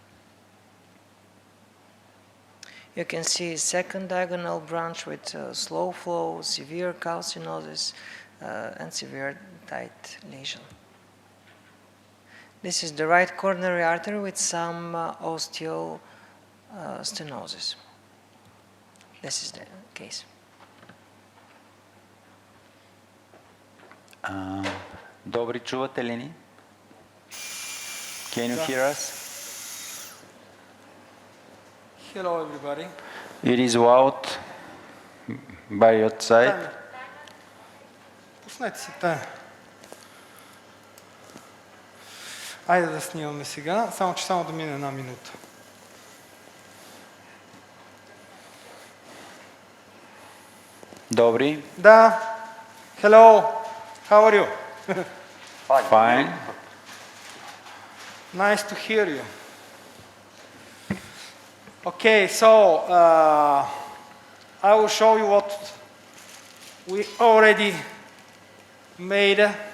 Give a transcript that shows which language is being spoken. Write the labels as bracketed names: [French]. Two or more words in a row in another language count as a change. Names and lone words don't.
[English] You can see second diagonal branch with slow flow, severe calcinosis, and severe tight lesion. This is the right coronary artery with some osteal stenosis. This is the case. [Bulgarian] Добри, чувате ли ни? [English] Can you hear us? Hello, everybody. It is loud by your side. [Bulgarian] Пуснете си тая. Айде да снимаме сега, само че само да мине 1 минута. Добри. Да. [English] Hello. How are you? Fine. Nice to hear you. Okay, so I will show you what we already made.